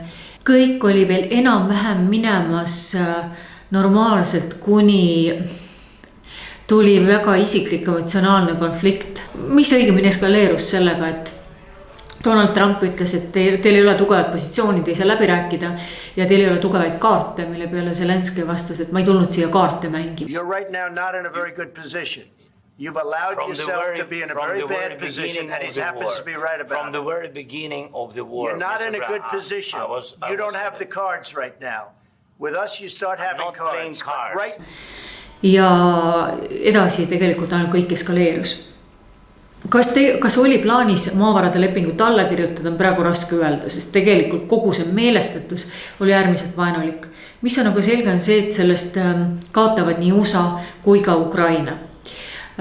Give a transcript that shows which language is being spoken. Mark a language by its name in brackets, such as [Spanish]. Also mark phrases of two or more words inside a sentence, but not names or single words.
[Estonian] Kõik oli veel enam-vähem minemas normaalselt, kuni tuli väga isiklik emotsionaalne konflikt, mis õigemini eskaleerus sellega, et Donald Trump ütles, et teil ei ole tugevat positsiooni, te ei saa läbi rääkida ja teil ei ole tugevaid kaarte, mille peale Zelenski vastas, et ma ei tulnud siia kaarte mängima. [English] You're right now not in a very good position. You've allowed yourself to be in a very bad position, and it happens to be right about it. From the very beginning of the war. You're not in a good position. You don't have the cards right now. With us, you start having cards. Right? [Estonian] Ja edasi tegelikult ainult kõik eskaleerus. Kas oli plaanis maavarade lepingut alla kirjutada, on praegu raske öelda, sest tegelikult kogu see meelestatus oli äärmiselt vaenulik. Mis on aga selge on see, et sellest kaotavad nii USA kui ka Ukraina.